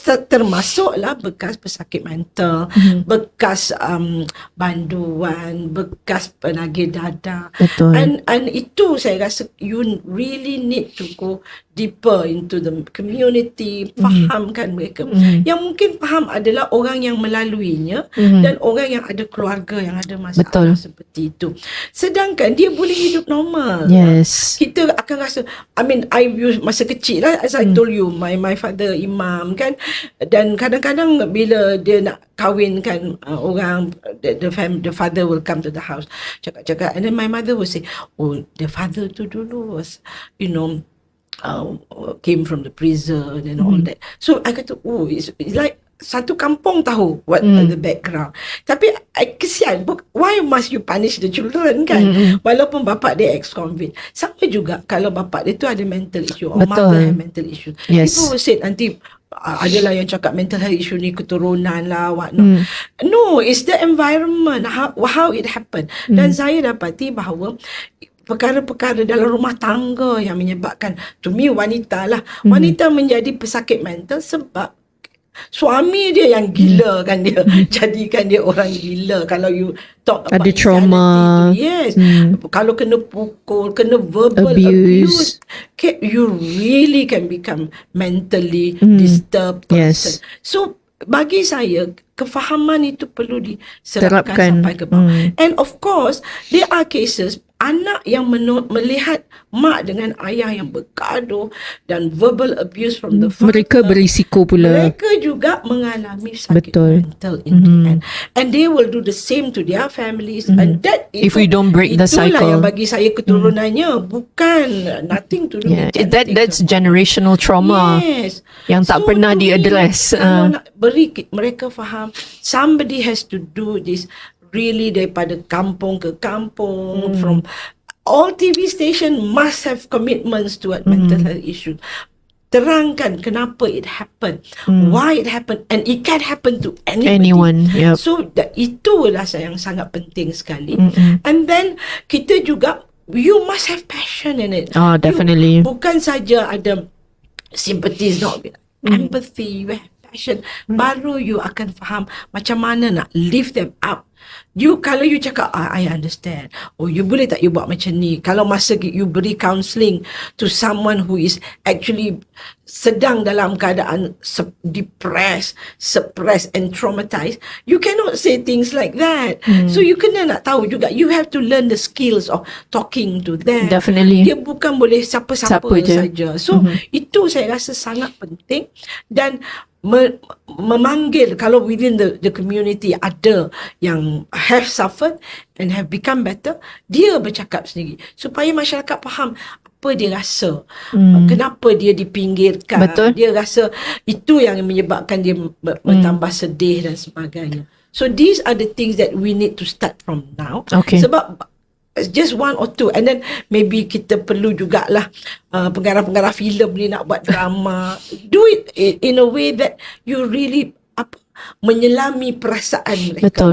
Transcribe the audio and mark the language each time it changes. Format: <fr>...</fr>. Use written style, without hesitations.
<ms>Termasuklah bekas pesakit mental, bekas banduan, bekas penagih dadah. And itu saya rasa</ms> <en>you really need to go deeper into the community,</en> <ms>fahamkan mereka. Yang mungkin faham adalah orang yang melaluinya dan orang yang ada keluarga yang ada masalah seperti itu. Sedangkan dia boleh hidup normal.</ms> <en>Yes.</en> <ms>Kita akan rasa,</ms> <en>I mean, I</en> <ms>masa kecil lah,</ms> <en>as I told you, my father imam kan,</en> <ms>dan kadang-kadang bila dia nak kahwinkan orang,</ms> <en>the father will come to the house,</en> <ms>cakap-cakap,</ms> <en>and then my mother will say, oh, the father</en> <ms>tu dulu</ms> <en>was, you know, came from the prison and all that. So I kata, oh, it's like</en> <ms>satu kampung tahu</ms> <en>what the background.</en> <ms>Tapi kesian,</ms> <en>why must you punish the children kan?</en> <ms>Walaupun bapak dia ex-convict. Sama juga kalau bapak dia tu ada mental issue</ms> <en>or mother have mental issue. Yes. People will say</en> <ms>nanti adalah yang cakap</ms> <en>mental health issue</en> <ms>ni keturunan lah,</ms> <en>what not. No, it's the environment, how it happened.</en> <ms>Dan saya dapati bahawa perkara-perkara dalam rumah tangga yang menyebabkan,</ms> <en>to me,</en> <ms>wanita lah. Wanita menjadi pesakit mental sebab suami dia yang gila kan, dia jadikan dia orang gila.</ms> <en>Kalau you talk about</en> <ms>ada trauma</ms> <en>tu, yes,</en> <ms>kalau kena pukul, kena</ms> <en>verbal abuse, you really can become mentally disturbed person.</en> <ms>So bagi saya, kefahaman itu perlu diserapkan sampai ke bawah.</ms> <en>And of course, there are cases</en> <ms>anak yang melihat mak dengan ayah yang bergaduh dan</ms> <en>verbal abuse from the father,</en> <ms>mereka berisiko pula. Mereka juga mengalami sakit mental</ms> <en>in the end. And they will do the same to their families. And that if we don't break the cycle.</en> <ms>Itulah yang bagi saya keturunannya, bukan</ms> <en>nothing to do with that's generational trauma. Yes.</en> <ms>Yang tak pernah di-address. Kalau nak beri mereka faham,</ms> <en>somebody has to do this really</en> <ms>daripada kampung ke kampung,</ms> <en>from all TV station must have commitments toward mental health issue.</en> <ms>Terangkan kenapa</ms> <en>it happened, why it happened, and it can happen to anyone. Yep.</en> <ms>So itulah yang sangat penting sekali.</ms> <en>And then</en> <ms>kita juga,</ms> <en>you must have passion in it. Oh, definitely.</en> <ms>Bukan saja ada sympathy,</ms> <en>not empathy, you have passion,</en> <ms>baru you akan faham macam mana nak</ms> <en>lift them up.</en> <ms>Kalau you cakap,</ms> <en>I understand,</en> <ms>oh, you boleh tak you buat macam ni. Kalau masa</ms> <en>you beri counselling to someone who is actually</en> <ms>sedang dalam keadaan</ms> <en>depressed, suppressed and traumatized, you cannot say things like that. So you</en> <ms>kena nak tahu juga,</ms> <en>you have to learn the skills of talking to them. Definitely.</en> <ms>Dia bukan boleh siapa-siapa saja. So itu saya rasa sangat penting. Dan memanggil, kalau within the community ada yang</ms> <en>have suffered and have become better,</en> <ms>dia bercakap sendiri supaya masyarakat faham apa dia rasa, kenapa dia dipinggirkan. Betul. Dia rasa itu yang menyebabkan dia bertambah sedih dan sebagainya.</ms> <en>So these are the things that we need to start from now. Sebab just one or two, and then maybe</en> <ms>kita perlu jugalah pengarah-pengarah filem ni nak buat drama,</ms> <en>do it in a way that you really</en> <ms>menyelami perasaan mereka.</ms>